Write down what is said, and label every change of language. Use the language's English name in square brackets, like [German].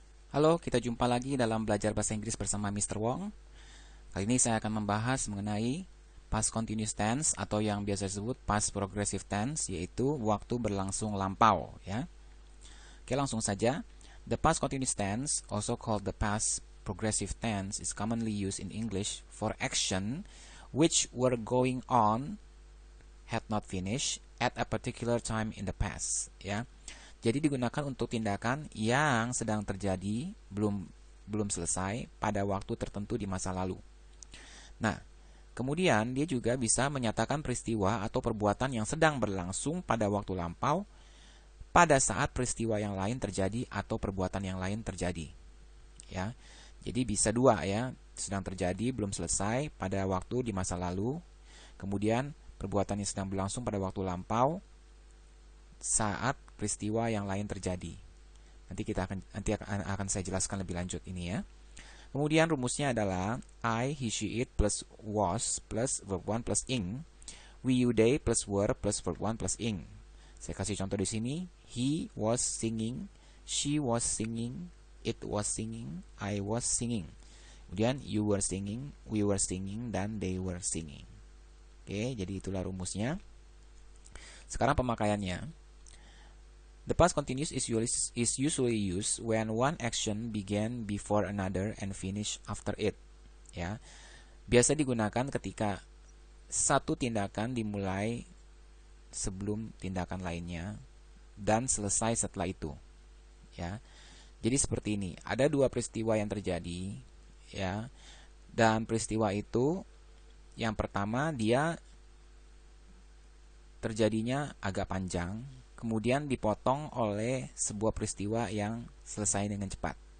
[Indonesian] Halo, kita jumpa lagi dalam belajar bahasa Inggris bersama Mr. Wong. Kali ini saya akan membahas mengenai past continuous tense atau yang biasa disebut past progressive tense, yaitu waktu berlangsung lampau, ya. Oke, langsung saja. [English] The past continuous tense, also called the past progressive tense, is commonly used in English for action which were going on, had not finished, at a particular time in the past, ya. [Indonesian] Jadi digunakan untuk tindakan yang sedang terjadi, belum selesai pada waktu tertentu di masa lalu. Nah, kemudian dia juga bisa menyatakan peristiwa atau perbuatan yang sedang berlangsung pada waktu lampau pada saat peristiwa yang lain terjadi atau perbuatan yang lain terjadi. Ya. Jadi bisa dua, ya, sedang terjadi belum selesai pada waktu di masa lalu, kemudian perbuatan yang sedang berlangsung pada waktu lampau saat peristiwa yang lain terjadi. Nanti akan saya jelaskan lebih lanjut ini, ya. Kemudian rumusnya adalah [English] I, he, she, it plus was plus verb 1 plus ing, [Indonesian] we, you, they plus were plus verb 1 plus ing. Saya kasih contoh di sini. [English] He was singing, she was singing, it was singing, I was singing. [Indonesian] Kemudian [English] you were singing, we were singing, dan they were singing. [Indonesian] Oke, jadi itulah rumusnya. Sekarang pemakaiannya. [English] The past continuous is usually used when one action began before another and finish after it. [Indonesian] Ya, biasa digunakan ketika satu tindakan dimulai sebelum tindakan lainnya dan selesai setelah itu. Ya, jadi seperti ini. Ada dua peristiwa yang terjadi, ya, dan peristiwa itu yang pertama dia terjadinya agak panjang, kemudian dipotong oleh sebuah peristiwa yang selesai dengan cepat.